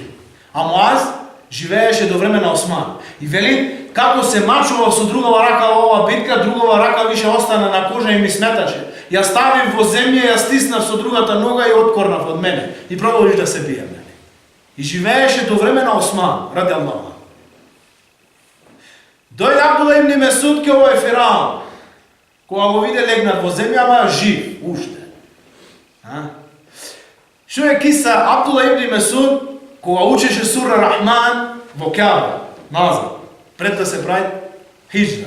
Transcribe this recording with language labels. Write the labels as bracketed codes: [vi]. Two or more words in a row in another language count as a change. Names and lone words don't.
[mk] А Муаз живееше до време на Осман. И вели, како се мачував со другава рака во ова битка, другава рака више остана на кожа и ми сметаше. Ја ставив во земја, ја стиснав со другата нога и откорнав од мене. И продолжи да се бие мене. И живееше до време на Осман, [ar] رضي الله. [mk] Дојде Абдулла ибн Месуд ке овој Фираун. Кога го виде легнат во земја, ама жив, уште. Што е киса Абдулла ибн Месуд, кога учеше сура Рахман во Каба, назад, пред да се прави хиджра.